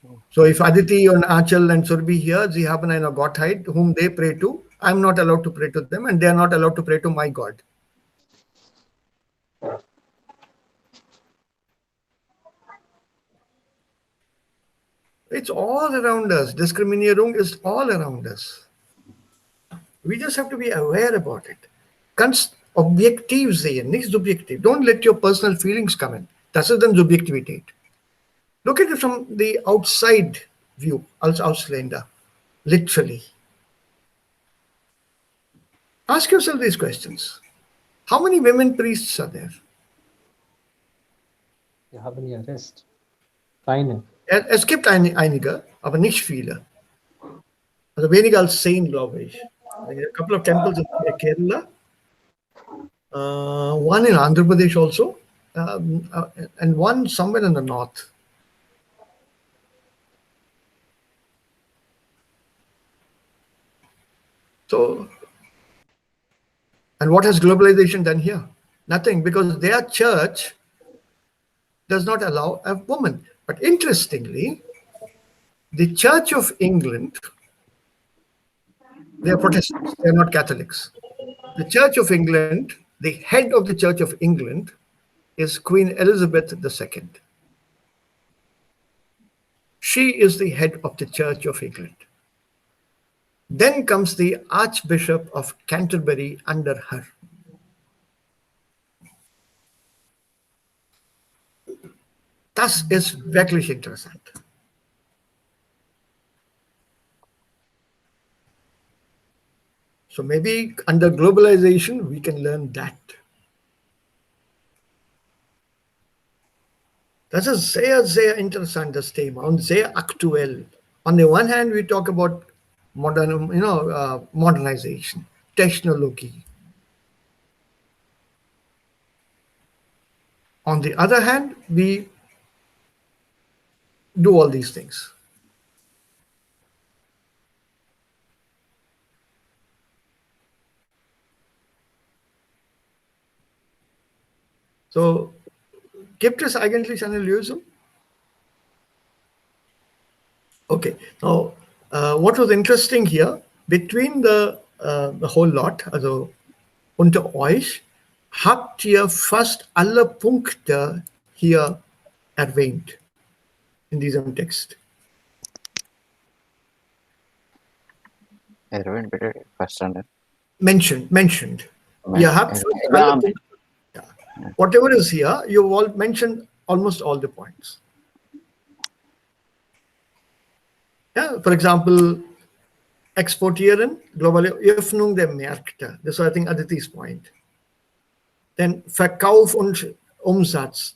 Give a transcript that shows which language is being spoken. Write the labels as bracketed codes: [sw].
[en] So if Aditi and Achal and Surbi here, they have a Godhead whom they pray to, I'm not allowed to pray to them and they are not allowed to pray to my God. It's all around us. Diskriminierung is all around us. We just have to be aware about it. [de] Kannst objektiv sehen, nicht subjektiv. [en] Don't let your personal feelings come in. [de] Das ist dann Subjektivität. [en] Look at it from the outside view, [de] als Ausländer, [en] literally. Ask yourself these questions. How many women priests are there? [de] Wir haben ja Rest. Keine. Es gibt einige, aber nicht viele. Also weniger als 10, glaube ich. [en] A couple of temples in Kerala, one in Andhra Pradesh also, and one somewhere in the north. So, and what has globalization done here? Nothing, because their church does not allow a woman. But interestingly, the Church of England, they are Protestants, they are not Catholics. The Church of England, the head of the Church of England is Queen Elizabeth II. She is the head of the Church of England. Then comes the Archbishop of Canterbury under her. [de] Das ist wirklich interessant. [en] So maybe under globalization, we can learn that. [de] Das ist sehr, sehr interessantes Thema und sehr aktuell. [en] On the one hand, we talk about modernization, technology. On the other hand, we do all these things. [de] So, gibt es eigentlich eine Lösung? [en] Okay, now what was interesting here, between the whole lot, [de] also unter euch, habt ihr fast alle Punkte hier erwähnt in diesem Text. Erwin, bitte verstanden. [en] Mentioned. [de] Ihr habt fast alle Punkte. [en] Yeah. Whatever is here, you've all mentioned almost all the points. Yeah, for example, [de] exportieren, globale Öffnung der Märkte. [en] This is, I think, Aditi's point. Then [de] Verkauf und Umsatz.